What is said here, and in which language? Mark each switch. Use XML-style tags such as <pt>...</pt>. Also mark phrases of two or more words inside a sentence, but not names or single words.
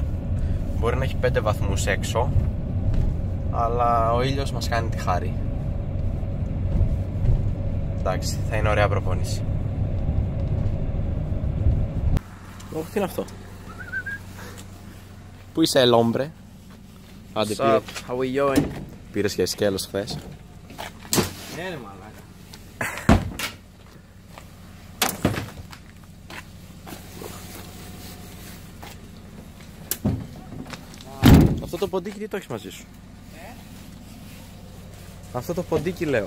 <el>Μπορεί να έχει 5 βαθμούς έξω, αλλά ο ήλιος μας κάνει τη χάρη. Εντάξει, θα είναι ωραία προπόνηση. Τι είναι αυτό? Πού είσαι, Ελόμπρε? Άντε,</el> <en>What's up? How we going?</en> <el>Πήρες και σκέλος χθες? Ναι ρε μαλάκα. Αυτό το ποντίκι τι το έχεις μαζί σου? Αυτό το ποντίκι λέω.</el>